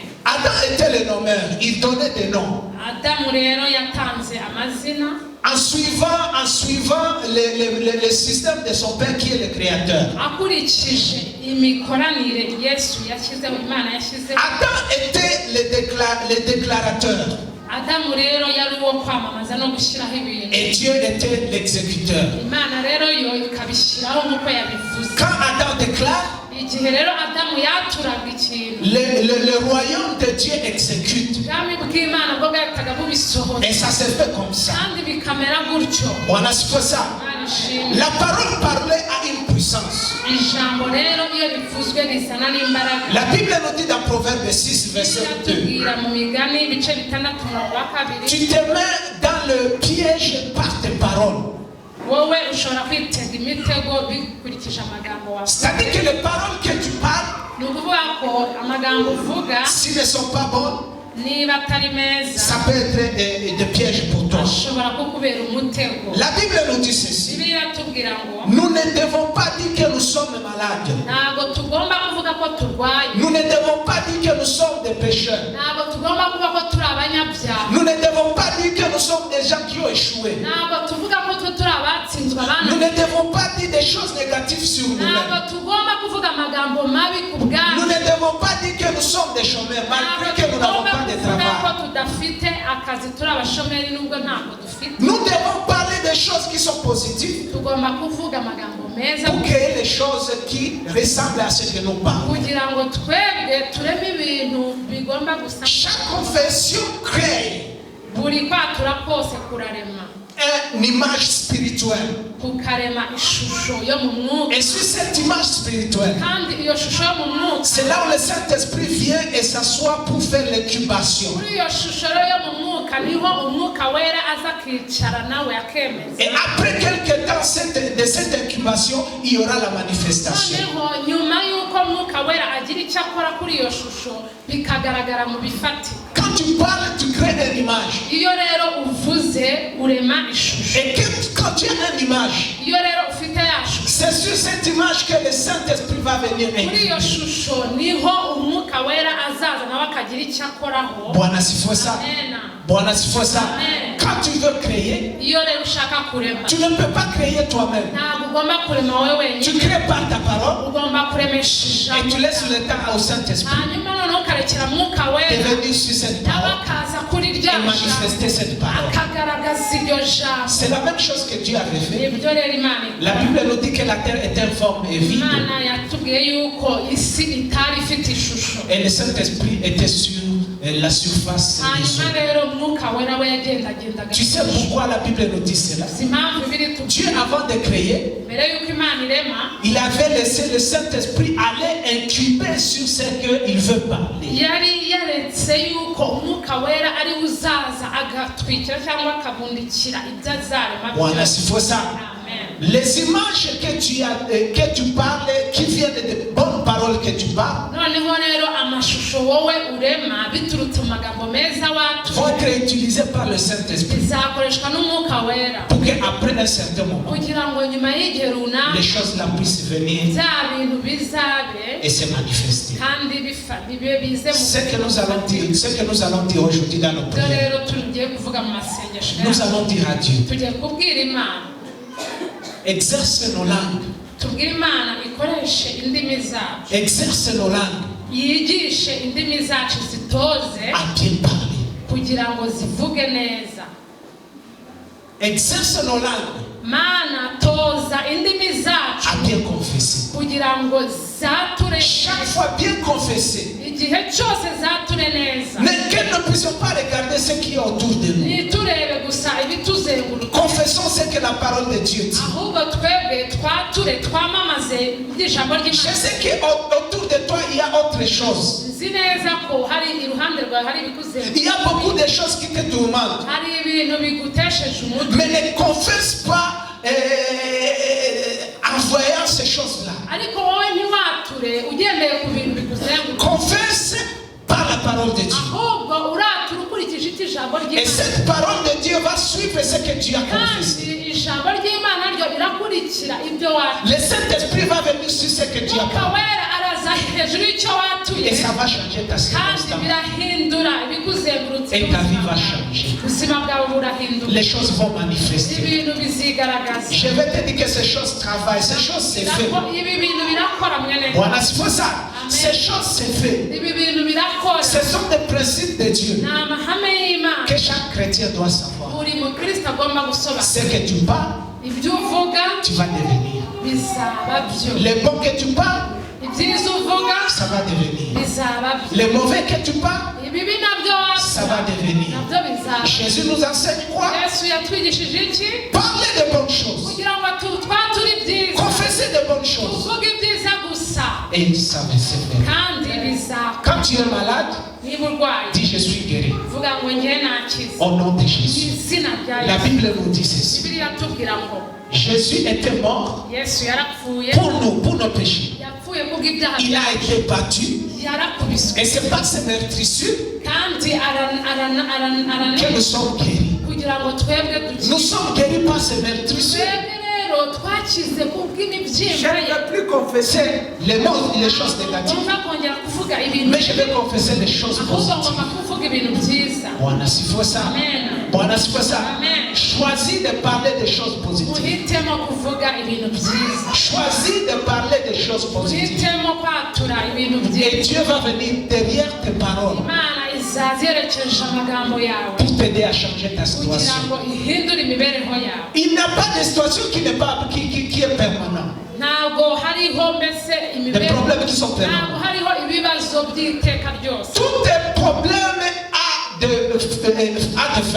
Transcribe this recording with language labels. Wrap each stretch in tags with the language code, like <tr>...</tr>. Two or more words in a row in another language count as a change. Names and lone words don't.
<fr>Adam était le nommeur, il donnait des noms.</fr> <rw>Adamu rero yatanze amazina</rw> <fr>En suivant le système de son père qui est le créateur.</fr> <rw>akurikije imikoranire Yesu yashyizeho, Imana yashyizeho.</rw> <fr>Adam était le déclarateur</fr> <rw>Adamu rero yari uwo kwamamaza no gushyiraho ibintu,</rw> <fr>et Dieu était l'exécuteur.</fr> <rw>Imana rero yo ikabishyiraho nk'uko yabivuze.</rw> <fr>Quand Adam déclare,</fr> <rw>Igihe rero Adamu yaturaga ikintu,</rw> <fr>le royaume de Dieu exécute.</fr> <rw>ubwami bw'Imana bwo bwahitaga bubisohoza</rw> <fr>Et ça se fait comme ça.</fr> <rw>kandi bikamera gutyo.</rw> <fr>On a fait ça.</fr> <rw>Imana ishimwe.</rw> <fr>La parole parlée a une puissance.</fr> <rw>Ijambo rero iyo rivuzwe rizana n'imbaraga.</rw> <fr>La Bible nous dit dans Proverbe 6, verset 2.</fr> <rw>Biratubwira mu migani ibice 6 umurongo wa 2,</rw> <fr>Tu te mets dans le piège par tes paroles.</fr> <rw>wowe ushobora kwitega imitego bikurikije amagambo wawe.</rw> <fr>C'est-à-dire que les paroles que tu parles,</fr> <rw>Ni ukuvuga ko amagambo uvuga</rw> <fr>s'ils ne sont pas bonnes,</fr> <rw>niba atari meza</rw> <fr>ça peut être des pièges pour toi.</fr> <rw>ashobora kukubera umutego.</rw> <fr>La Bible nous dit ceci.</fr> <rw>Bibiliya iratubwira ngo</rw> <fr>Nous ne devons pas dire que nous sommes malades.</fr> <rw>ntabwo tugomba kuvuga ko turwaye,</rw> <fr>Nous ne devons pas dire que nous sommes des pécheurs.</fr> <rw>ntabwo tugomba kuvuga ko turi abanyabyaha,</rw> <fr>Nous ne devons pas dire que nous sommes des gens qui ont échoué.</fr> <rw>ntabwo tuvuga ko twe turi abatsinzwe</rw> <fr>Nous</fr> <rw>abana,</rw> <fr>ne devons pas dire des choses négatives sur nous-mêmes.</fr> <rw>ntabwo tugomba kuvuga amagambo mabi ku</rw> <fr>Nous</fr> <rw>bwacu,</rw> <fr>ne devons pas dire que nous sommes des chômeurs malgré que nous n'avons pas de</fr> <rw>kuvuga ko</rw> <fr>travail.</fr> <rw>tudafite akazi, turi abashomeri nubwo ntabwo dufite.</rw> <fr>Nous devons parler des choses qui sont positives</fr> <rw>Tugomba kuvuga amagambo meza</rw> <fr>pour créer les choses qui ressemblent à ce que nous parlons.</fr> <rw>kugira ngo twebwe tureme ibintu bigomba gusa.</rw> <fr>Chaque confession crée</fr> <rw>Buri kwatura kose kurarema,</rw> <fr>une image spirituelle.</fr> <rw>kukarema ishusho yo mu mwuka,</rw> <fr>Et sur cette image spirituelle,</fr> <rw>kandi iyo shusho yo mu mwuka,</rw> <fr>c'est là où le Saint-Esprit vient et s'assoit pour faire l'incubation.</fr> <rw>muri iyo shusho rero yo mu mwuka niho umwuka wera aza akicara nawe akemeza.</rw> <fr>Et après quelques temps de cette incubation, il y aura la manifestation.</fr> <rw>Noneho nyuma y'uko umwuka wera agira icyo akora kuri iyo shusho bikagaragara mu bifatika.</rw> <fr>Quand tu parles, tu crées une image.</fr> <rw>Iyo rero uvuze urema ishusho,</rw> <fr>Et quand tu as une image,</fr> <rw>iyo rero ufite ya shusho,</rw> <fr>c'est sur cette image que le Saint-Esprit va venir</fr> <rw>muri iyo</rw> <fr>incuber.</fr> <rw>shusho niho umwuka wera azaza nawe akagira icyo akoraho.</rw> <sw>Bwana sifiwe sana. Amen. Bwana sifiwe sana. Amen.</sw> <fr>Quand Quand tu veux créer,</fr> <rw>iyo rero ushaka kurema</rw> <fr>tu ne peux pas créer toi-même.</fr> <rw>ntabwo ugomba kurema wowe</rw> <fr>Tu</fr> <rw>wenyine</rw> <fr>crées par ta parole</fr> <rw>ugomba kuremesha</rw> <fr>et tu</fr> <rw>ijambo</rw> <fr>laisses le temps au Saint-Esprit</fr> <rw>hanyuma noneho ukarekera mwuka</rw> <fr>de</fr> <rw>wera</rw> <fr>venir sur cette</fr> <rw>nawe</rw> <fr>parole</fr> <rw>akaza kuri rya</rw> <fr>et</fr> <rw>jambo</rw> <fr>manifester cette parole.</fr> <rw>akagaragaza iryo jambo</rw> <fr>C'est la même chose que Dieu avait fait.</fr> <rw>ibyo rero imana</rw> <fr>La Bible nous dit que la terre est informe et vide</fr> <rw>imana yatubwiye yuko isi itari ifite ishusho</rw> <fr>et le Saint-Esprit était sur la surface des</fr> <rw>hanyuma</rw> <fr>eaux.</fr> <rw>rero umwuka wera we yagendagendaga</rw> <fr>Tu sais pourquoi la Bible nous dit cela?</fr> <rw>si impamvu biri</rw> <fr>Dieu, avant de créer,</fr> <rw>mbere yuko imana irema</rw> <fr>il avait laissé le Saint-Esprit aller incuber sur ce qu'il veut parler.</fr> <rw>yari yaretse yuko umwuka wera ari uzaza agatwikira cyangwa akabundikira ibyo azarema</rw> <fr>Voilà, s'il faut ça.</fr> <rw>amen</rw> <fr>Les images que tu parles, qui viennent des bonnes paroles que tu parles,</fr> <rw>noneho rero amashusho wowe urema biturutse mu magambo meza watu</rw> <fr>vont être utilisées par le Saint-Esprit</fr> <rw>bizakoreshwa n'umwuka wera</rw> <fr>pour qu'après un certain moment,</fr> <rw>kugira ngo nyuma y'igihe</rw> <fr>les</fr> <rw>runaka</rw> <fr>choses là puissent venir</fr> <rw>bya bintu bizabe</rw> <fr>et se manifester.</fr> <rw>kandi bibe bize mu</rw> <fr>Ce que nous allons dire aujourd'hui dans nos</fr> <rw>byo</rw> <fr>prières,</fr> <rw>rero tugiye kuvuga mu masengesho</rw> <fr>nous</fr> <rw>yacu.</rw> <fr>allons dire à Dieu,</fr> <rw>tugiye kubwira imana</rw> <fr>exerce nos langues,</fr> <rw>tubwire imana ikoreshe indimi zacu</rw> <fr>exerce nos langues</fr> <rw>yigishe indimi zacu zitoze</rw> <fr>à bien parler.</fr> <rw>kugira ngo zivuge neza</rw> <fr>Exerce nos langues</fr> <rw>mana toza indimi zacu</rw> <fr>à bien confesser.</fr> <rw>kugira ngo zature</rw> <fr>Chaque fois bien confesser.</fr> <rw>igihe cyose zature neza</rw> <fr>Mais que nous ne puissions pas regarder ce qui est autour de nous.</fr> <rw>ntiturebe gusa ibituzenguruka</rw> <fr>Confessons ce que la parole de Dieu dit.</fr> <rw>ahubwo twebwe twature twamamaze ijambo</rw> <fr>Je</fr> <rw>ry'imana</rw> <fr>sais qu'autour de toi, il y a autre chose.</fr> <rw>nzi neza ko hari iruhande rwawe hari</rw> <fr>Il y a beaucoup</fr> <rw>ibikuzenguruka</rw> <fr>de choses qui te tourmentent.</fr> <rw>hari ibintu bigutesheje umutwe</rw> <fr>Mais ne confesse pas en voyant ces choses-là.</fr> <rw>ariko wowe ntiwature ugendeye ku bintu bikuzenguruka</rw> <fr>Confesse par la parole de Dieu.</fr> <rw>ahubwo uratura ukurikije icyo ijambo</rw> <fr>Et</fr> <rw>ry'imana</rw> <fr>cette parole de Dieu va suivre ce que Dieu a confessé.</fr> <rw>kandi ijambo ry'imana ryo rirakurikira ibyo watuye</rw> <fr>Le Saint-Esprit va venir sur ce que Dieu a</fr> <rw>umwuka</rw> <fr>parlé.</fr> <rw>wera araza hejuru y'icyo watuye</rw> <fr>Et ça va changer ta</fr> <rw>kandi</rw> <fr>circonstance.</fr> <rw>birahindura ibikuzengurutse</rw> <fr>Et ta vie va</fr> <rw>ubuzima bwawe.</rw> <fr>changer.</fr> <rw>ubuzima bwawe burahinduka</rw> <fr>Les choses vont manifester.</fr> <rw>ibintu bizigaragaza</rw> <fr>Je vais te dire que ces choses travaillent, ces choses se font.</fr> <rw>ibi bintu birakora mwene</rw> <fr>Voilà, c'est pour ça. Ces choses se font.</fr> <rw>ibi bintu birakora</rw> <fr>Ce sont des principes de Dieu</fr> <rw>ni amahame y'imana</rw> <fr>que chaque chrétien doit savoir.</fr> <rw>buri mukristo agomba gusobanura</rw> <fr>Ce que tu parles,</fr> <rw>ibyo uvuga</rw> <fr>tu vas devenir.</fr> <rw>bizaba byo</rw> <fr>Les bons que tu parles,</fr> <rw>ibyiza uvuga</rw> <fr>ça va devenir.</fr> <rw>bizaba byo</rw> <fr>Les mauvais que tu parles,</fr> <rw>ibibi nabyo</rw> <fr>ça va devenir.</fr> <rw>nabyo bizaba</rw> <fr>Jésus nous enseigne quoi?</fr> <rw>yesu yatwigishije iki</rw> <fr>Parler de bonnes choses.</fr> <rw>kugira ngo twature ibyiza</rw> <fr>Confesser de bonnes choses.</fr> <rw>tuvuge ibyiza gusa</rw> <fr>Et ça va se faire.</fr> <rw>kandi bizakora</rw> <fr>Quand tu es malade,</fr> <rw>niba urwaye</rw> <fr>dis je suis guéri.</fr> <rw>vuga ngo njye nakize</rw> <fr>Au nom de</fr> <rw>mu</rw> <fr>Jésus.</fr> <rw>izina rya</rw> <fr>La</fr> <rw>yesu</rw> <fr>Bible nous dit ceci.</fr> <rw>bibiliya tubwira ngo</rw> <fr>Jésus était mort</fr> <rw>yesu yarapfuye</rw> <fr>pour nous, pour nos péchés.</fr> <rw>yapfuye kubw'ibyaha</rw> <fr>Il a</fr> <rw>byacu</rw> <fr>été battu.</fr> <rw>yarakubiswe</rw> <fr>Et c'est par ces meurtrissures</fr> <rw>kandi</rw> <fr>que nous sommes guéris.</fr> <rw>kugira ngo twebwe</rw> <fr>Nous</fr> <rw>dukire</rw> <fr>sommes guéris par ces meurtrissures.</fr> <rw>twebwe rero twakize kubw'imibyimba</rw> <fr>Je ne</fr> <rw>ye</rw> <fr>vais plus confesser les mots, les choses négatives,</fr> <rw>ngomba kongera kuvuga ibintu</rw> <fr>mais je vais confesser les choses</fr> <rw>ahubwo</rw> <fr>positives.</fr> <rw>ngomba kuvuga ibintu byiza</rw> <sw>Bwana sifiwe sana. amen Bwana sifiwe sana. Amen.</sw> <fr>Choisis de parler des choses positives.</fr> <rw>uhitemo kuvuga ibintu byiza</rw> <fr>Choisis de parler des choses positives.</fr> <rw>uhitemo kwatura ibintu</rw> <fr>Et</fr> <rw>byiza</rw> <fr>Dieu va venir derrière tes paroles</fr> <rw>imana izaza yerekeje amagambo yawe</rw> <fr>pour t'aider à changer ta</fr> <rw>kugira</rw> <fr>situation.</fr> <rw>ngo ihindure imibereho yawe</rw> <fr>Il n'y a pas de situation qui n'est pas qui est permanente.</fr> <rw>ntabwo hariho mbese</rw> <fr>Des</fr> <rw>imibereho</rw> <fr>problèmes qui sont</fr> <rw>ntabwo</rw> <fr>permanents.</fr> <rw>hariho ibibazo by'iteka ryose</rw> <fr>Tout tes problèmes a de fin.</fr>